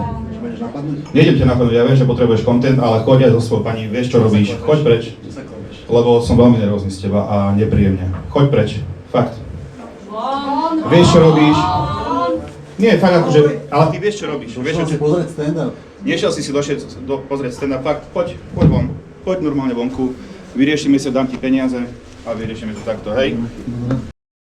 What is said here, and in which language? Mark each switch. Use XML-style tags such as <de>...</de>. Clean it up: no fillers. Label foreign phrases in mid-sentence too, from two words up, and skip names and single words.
<sk>Nejdem ťa napadnúť, ja viem, že potrebuješ content, ale choď aj so svojou pani, vieš čo robíš, choď preč. Lebo som veľmi nervózny z teba a nepríjemne. Choď preč, fakt. Vieš čo robíš? Nie, fakt akože, ale ty vieš čo robíš. Došiel si pozrieť stand-up. Nešiel si pozrieť stand-up, fakt, poď von, poď normálne vonku, vyriešime sa, dám ti peniaze a vyriešime to takto, hej?</sk>